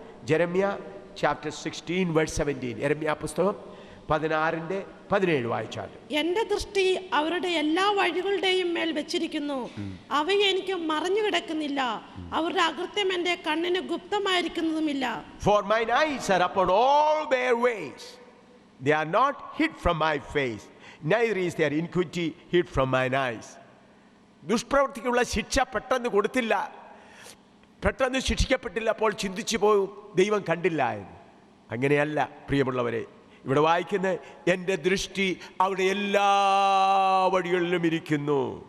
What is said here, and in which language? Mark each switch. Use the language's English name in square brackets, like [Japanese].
[English] Jeremiah chapter 16 verse 17. [Malayalam] യെരമ്യാ പുസ്തകം 16:17 വായിച്ചാൽ, എന്റെ ദൃഷ്ടി അവരുടെ എല്ലാ വഴികളുടെയും മേൽ വെച്ചിരിക്കുന്നു, അവയെ എനിക്ക് മറഞ്ഞു കിടക്കുന്നില്ല, അവരുടെ അകൃത്യം എന്റെ കണ്ണിന് ഗുപ്തമായിരിക്കുന്നതുമില്ല. [English] For mine eyes are upon all their ways, they are not hid from my face, neither is their iniquity hid from mine eyes. [Malayalam] ദുഷ്പ്രവൃത്തിക്കുള്ള ശിക്ഷ പെട്ടെന്ന് കൊടുത്തില്ല, പെട്ടെന്ന് ശിക്ഷിക്കപ്പെട്ടില്ല. അപ്പോൾ ചിന്തിച്ചു പോകും, ദൈവം കണ്ടില്ല എന്ന്. അങ്ങനെയല്ല പ്രിയമുള്ളവരെ. ഇവിടെ വായിക്കുന്നത്, എൻ്റെ ദൃഷ്ടി അവിടെ എല്ലാ വഴികളിലും ഇരിക്കുന്നു.